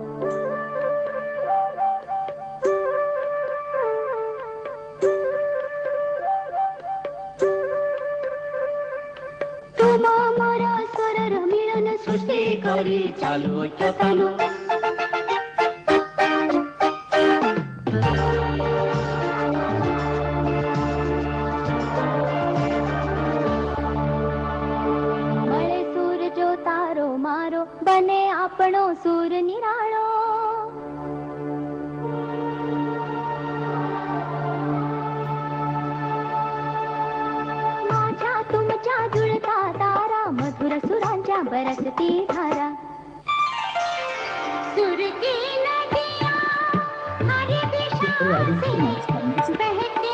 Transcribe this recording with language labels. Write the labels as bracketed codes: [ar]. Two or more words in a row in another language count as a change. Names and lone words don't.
[as] তোমা মোরা স্বরর মিলন সৃষ্টি করি চালু চালু [gu] મળે સુર જો તારો મારો બને આપણો સુર નિરાળો [mr] माझ्या तुमच्या जुळता तारा मधुर सुरांच्या बरसती धारा [hi] सुर की नदियाँ हर दिशा से बहते